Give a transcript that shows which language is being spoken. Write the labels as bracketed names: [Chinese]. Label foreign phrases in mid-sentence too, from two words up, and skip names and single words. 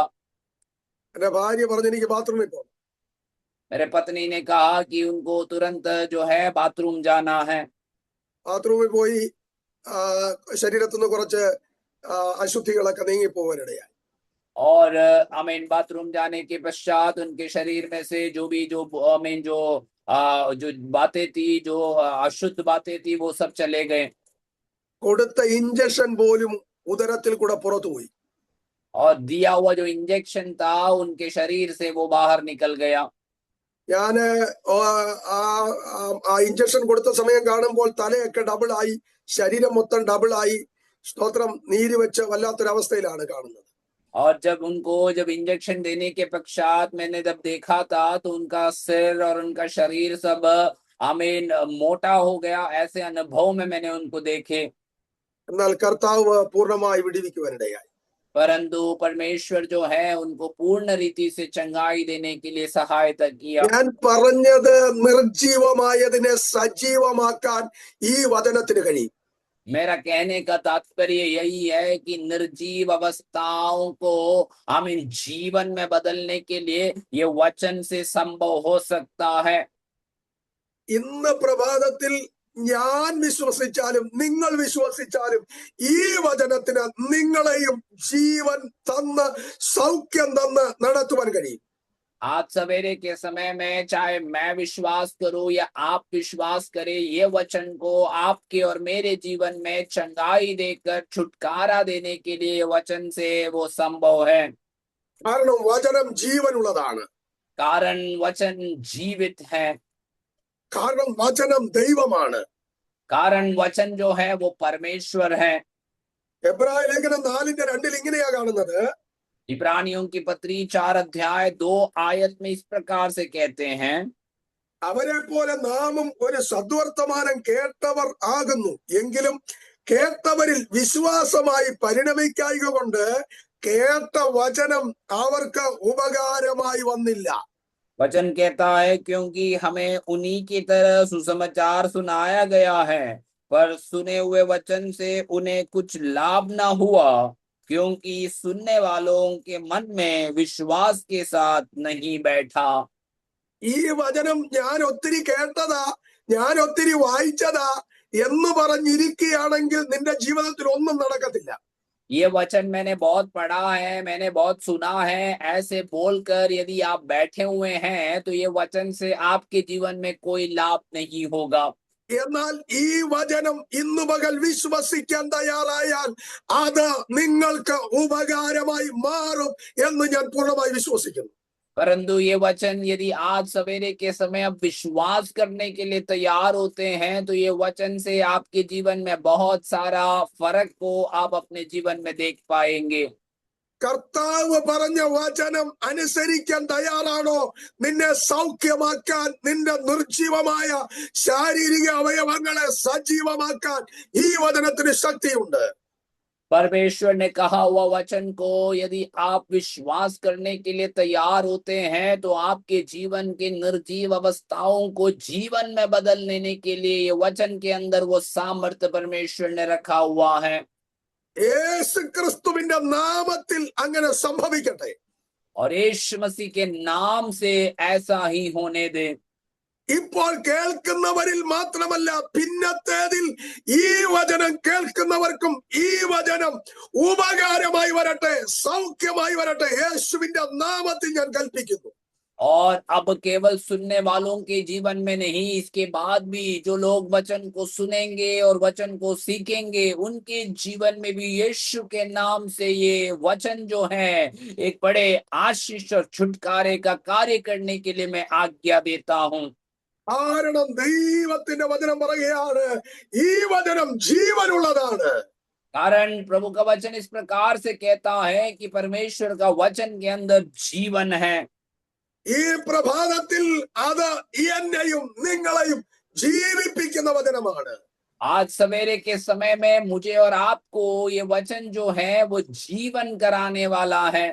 [Malayalam] എന്റെ ഭാര്യ പറഞ്ഞു, എനിക്ക് ബാത്റൂമിൽ പോകണം. [Hindi] मेरे पत्नी ने कहा कि उनको तुरंत जो है बाथरूम जाना है। [Malayalam] ബാത്റൂമിൽ പോയി ശരീരത്തിൽ നിന്ന് കുറച്ച് അശുദ്ധികളൊക്കെ നീങ്ങി പോകാനിടയായി. [Hindi] और बाथरूम जाने के पश्चात उनके शरीर में से जो बातें थी, जो अशुद्ध बातें थी, वो सब चले गए। [Malayalam] കൊടുത്ത ഇഞ്ചക്ഷൻ പോലും ഉദരത്തിൽ കൂടെ പുറത്തു പോയി. [Hindi] और दिया हुआ जो इंजेक्शन था उनके शरीर से वो बाहर निकल गया। [Malayalam] ഞാന് ആ ഇഞ്ചക്ഷൻ കൊടുത്ത സമയം കാണുമ്പോൾ തലയൊക്കെ ഡബിൾ ആയി, ശരീരം മൊത്തം ഡബിൾ ആയി, സ്തോത്രം, നീര് വെച്ച് വല്ലാത്തൊരവസ്ഥയിലാണ് കാണുന്നത്. [Hindi] और जब इंजेक्शन देने के पश्चात मैंने जब देखा था तो उनका सिर और उनका शरीर सब मोटा हो गया। ऐसे अनुभव में मैंने उनको देखे। [Malayalam] എന്നാൽ കർത്താവ് പൂർണ്ണമായി വിടുവിക്കുവാനിടയായി. [Hindi] परंतु परमेश्वर जो है उनको पूर्ण रीति से चंगाई देने के लिए सहायता किया। [Malayalam] ഞാൻ പറഞ്ഞത് നിർജീവമായതിനെ സജീവമാക്കാൻ ഈ വചനത്തിന് കഴിയും. [Hindi] मेरा कहने का तात्पर्य यही है कि निर्जीव अवस्थाओं को जीवन में बदलने के लिए ये वचन से संभव हो सकता है। [Malayalam] ഇന്ന് പ്രഭാതത്തിൽ ഞാൻ വിശ്വസിച്ചാലും നിങ്ങൾ വിശ്വസിച്ചാലും ഈ വചനത്തിന് നിങ്ങളെയും ജീവൻ തന്ന് സൗഖ്യം തന്ന് നടത്തുവാൻ കഴിയും. [Hindi] आज सवेरे के समय में चाहे मैं विश्वास करूं या आप विश्वास करें, ये वचन को आपके और मेरे जीवन में चंगाई देकर छुटकारा देने के लिए वचन से वो संभव है। [Malayalam] കാരണം വചനം ജീവനുള്ളതാണ്. [Hindi] कारण वचन जीवित है। [Malayalam] കാരണം വചനം ദൈവമാണ്. [Hindi] कारण वचन जो है वो परमेश्वर है। [Malayalam] എബ്രായ ലേഖനം 4:2 ഇങ്ങനെയാ കാണുന്നത്. [Hindi] इब्रानियों की पत्री 4 अध्याय 2 आयत में इस प्रकार से कहते हैं, [Malayalam] അവരെ പോലെ നാമും ഒരു സദ്വർത്തമാനം കേട്ടവർ ആകുന്നു, എങ്കിലും കേട്ടവരിൽ വിശ്വാസമായി പരിണമിക്കായ്ക കൊണ്ട് കേട്ട വചനം അവർക്ക് ഉപകാരമായി വന്നില്ല. [Hindi] वचन कहता है, क्योंकि हमें उन्हीं की तरह सुसमाचार सुनाया गया है, पर सुने हुए वचन से उन्हें कुछ लाभ न हुआ, क्योंकि सुनने वालों के मन में विश्वास के साथ नहीं बैठा। [Malayalam] ഈ വചനം ഞാൻ ഒത്തിരി കേട്ടതാ, ഞാൻ ഒത്തിരി വായിച്ചതാ എന്ന് പറഞ്ഞിരിക്കുകയാണെങ്കിൽ നിന്റെ ജീവിതത്തിൽ ഒന്നും നടക്കത്തില്ല. [Hindi] ये वचन मैंने बहुत पढ़ा है, मैंने बहुत सुना है, ऐसे बोलकर यदि आप बैठे हुए हैं तो ये वचन से आपके जीवन में कोई लाभ नहीं होगा। [Malayalam] എന്നാൽ ഈ വചനം ഇന്നു പകൽ വിശ്വസിക്കാൻ തയ്യാറായാൽ അത് നിങ്ങൾക്ക് ഉപകാരമായി മാറും എന്ന് ഞാൻ പൂർണ്ണമായി വിശ്വസിക്കുന്നു. [Hindi] परंतु ये वचन यदि आज सवेरे के समय आप विश्वास करने के लिए तैयार होते हैं तो ये वचन से आपके जीवन में बहुत सारा फर्क को आप अपने जीवन में देख पाएंगे। [Malayalam] കർത്താവ് പറഞ്ഞ വചനം അനുസരിക്കാൻ തയ്യാറാണോ? നിന്നെ സൗഖ്യമാക്കാൻ, നിന്റെ നിർജീവമായ ശാരീരിക അവയവങ്ങളെ സജീവമാക്കാൻ ഈ വചനത്തിന് ശക്തിയുണ്ട്. [Hindi] परमेश्वर ने कहा हुआ वचन को यदि आप विश्वास करने के लिए तैयार होते हैं तो आपके जीवन के निर्जीव अवस्थाओं को जीवन में बदल लेने के लिए ये वचन के अंदर वो सामर्थ्य परमेश्वर ने रखा हुआ है। [Malayalam] യേശു ക്രിസ്തുവിന്റെ നാമത്തിൽ അങ്ങനെ സംഭവിക്കട്ടെ. [Hindi] और यीशु मसीह के नाम से ऐसा ही होने दे। [Malayalam] ഇപ്പോൾ കേൾക്കുന്നവരിൽ മാത്രമല്ല, പിന്നത്തേതിൽ ഈ വചനം കേൾക്കുന്നവർക്കും ഈ വചനം ഉപകാരമായി വരട്ടെ, സൗഖ്യമായി വരട്ടെ. യേശുവിന്റെ നാമത്തിൽ ഞാൻ കൽപ്പിക്കുന്നു. [Hindi] और अब केवल सुनने वालों के जीवन में नहीं, इसके बाद भी जो लोग वचन को सुनेंगे और वचन को सीखेंगे उनके जीवन में भी यीशु के नाम से ये वचन जो है एक बड़े आशीष और छुटकारे का कार्य करने के लिए मैं आज्ञा देता हूं। [Malayalam] കാരണം ദൈവത്തിന്റെ വചനം പറയുകയാണ്, ഈ വചനം ജീവനുള്ളതാണ്. [Hindi] कारण प्रभु का वचन इस प्रकार से कहता है कि परमेश्वर का वचन के अंदर जीवन है। [Malayalam] ഈ പ്രഭാതത്തിൽ അത് എന്നെയും നിങ്ങളെയും ജീവിപ്പിക്കുന്ന വചനമാണ്. [Hindi] आज सवेरे के समय में मुझे और आपको ये वचन जो है वो जीवन कराने वाला है।